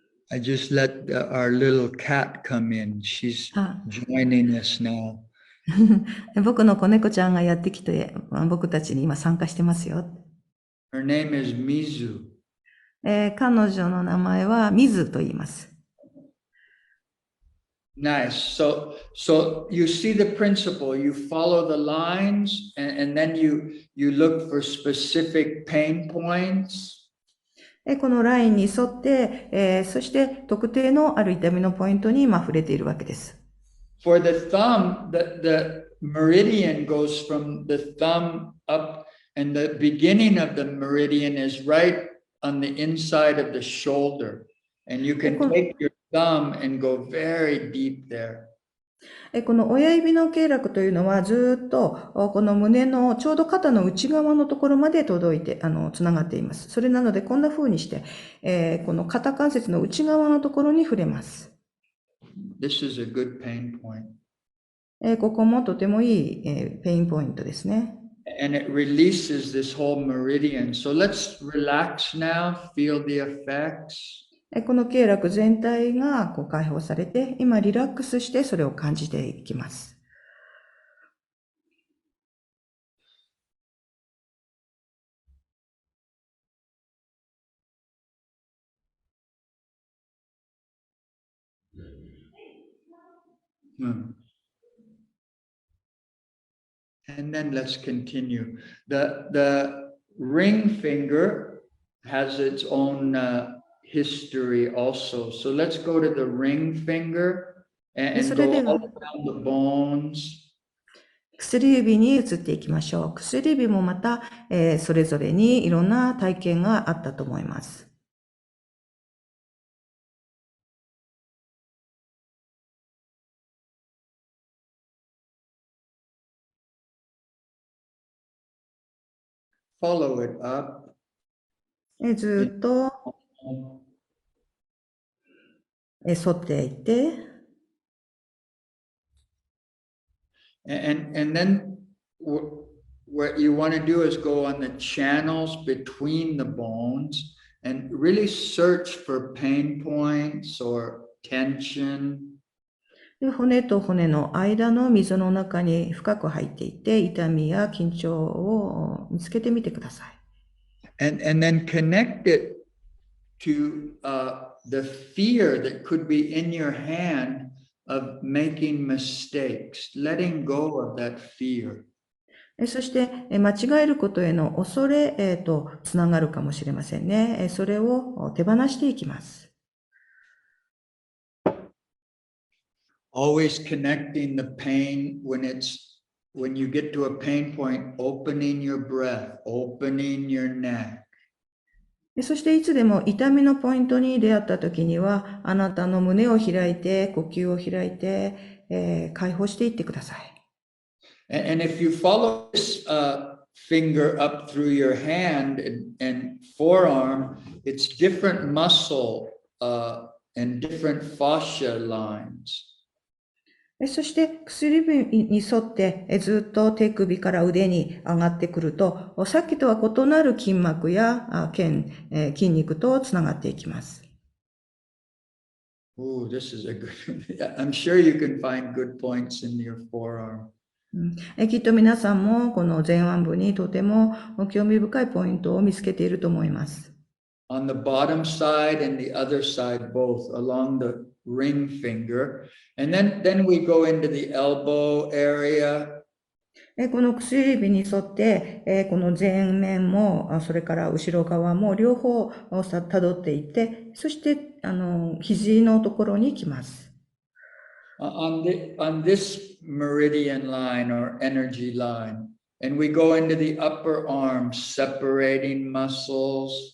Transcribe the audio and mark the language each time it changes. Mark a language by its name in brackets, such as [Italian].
[English] I just let our little cat come in. She's joining us now. [Japanese] 僕の子猫ちゃんがやってきて、僕たちに今参加してますよ。 [English] Her name is Mizu. [Japanese] 彼女の名前はミズと言います。 [English] Nice. So you see the principle. You follow the lines, and then you look for specific pain points. [Japanese] このラインに沿って、そして特定のある痛みのポイントに今触れているわけです。 [English] For the thumb, the meridian goes from the thumb up, and the beginning of the meridian is right on the inside of the shoulder. And you can take your thumb and go very deep there. [Japanese] この親指の経絡というのはずっとこの胸のちょうど肩の内側のところまで届いてつながっています。それなのでこんな風にして、この肩関節の内側のところに触れます。 [English] This is a good pain point. [Japanese] ここもとてもいい、ペインポイントですね。 [English] And it releases this whole meridian. So let's relax now, feel the effects. [Japanese] この経絡全体がこう解放されて、今リラックスしてそれを感じていきます。 [English] And then let's continue. The ring finger has its own history also. So let's go to the ring finger and go all down the bones. [Japanese] 薬指に移っていきましょう。薬指もまた、それぞれにいろんな体験があったと思います。 [English] Follow it up. [Japanese] ずっと沿っていって [English] And then what you want to do is go on the channels between the bones and really search for pain points or tension. [Japanese] 骨と骨の間の溝の中に深く入っていって痛みや緊張を見つけてみてください。 [English] And then connect it to the fear that could be in your hand of making mistakes, letting go of that fear. [Japanese] そして間違えることへの恐れとつながるかもしれませんね。それを手放していきます。 [English] Always connecting the pain when you get to a pain point, opening your breath, opening your neck. [Japanese] そしていつでも痛みのポイントに出会った時には、あなたの胸を開いて、呼吸を開いて、解放していってください。 [English] And if you follow this finger up through your hand and forearm, it's different muscle and different fascia lines. [Japanese] そして薬指に沿ってずっと手首から腕に上がってくると、さっきとは異なる筋膜や筋肉とつながっていきます。 [English] Oh, this is a good. I'm sure you can find good points in your forearm. [Japanese] きっと皆さんもこの前腕部にとても興味深いポイントを見つけていると思います。 [English] On the bottom side and the other side, both along the ring finger, and then we go into the elbow area. [Japanese] この薬指に沿って、この前面も、それから後ろ側も両方辿っていって、そして、肘のところに来ます。 [English] On this meridian line or energy line, and we go into the upper arm, separating muscles.